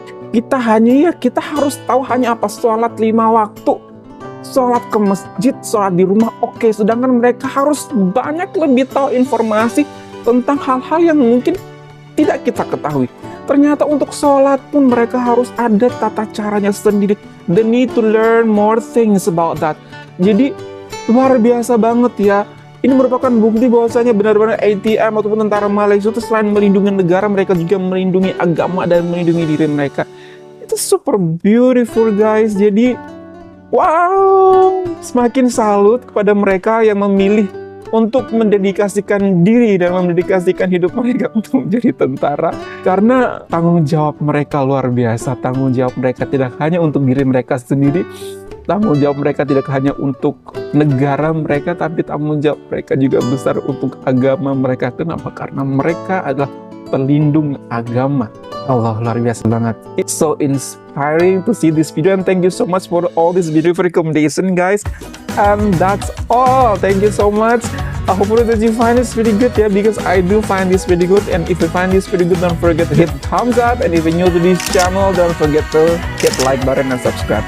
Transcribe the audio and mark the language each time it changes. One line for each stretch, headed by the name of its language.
Indonesian: Kita harus tahu hanya apa, sholat 5 waktu, sholat ke masjid, sholat di rumah, oke. Sedangkan mereka harus banyak lebih tahu informasi tentang hal-hal yang mungkin tidak kita ketahui. Ternyata untuk sholat pun mereka harus ada tata caranya sendiri.
English: They need to learn more things about that.
Indonesian: Jadi luar biasa banget ya. Ini merupakan bukti bahwasanya benar-benar ATM ataupun tentara Malaysia itu selain melindungi negara, mereka juga melindungi agama dan melindungi diri mereka. Itu
English: super beautiful guys.
Indonesian: Jadi wow, semakin salut kepada mereka yang memilih untuk mendedikasikan diri dan mendedikasikan hidup mereka untuk menjadi tentara. Karena tanggung jawab mereka luar biasa. Tanggung jawab mereka tidak hanya untuk diri mereka sendiri, tanggung jawab mereka tidak hanya untuk negara mereka, tapi tanggung jawab mereka juga besar untuk agama mereka. Kenapa? Karena mereka adalah pelindung agama. Allah, luar biasa banget.
English: It's so inspiring to see this video, and thank you so much for all this beautiful recommendation guys. And that's all. Thank you so much. Hopefully that you find this really good, yeah, because I do find this really good. And if you find this really good, don't forget to hit thumbs up. And if you're new to this channel, don't forget to hit like button and subscribe.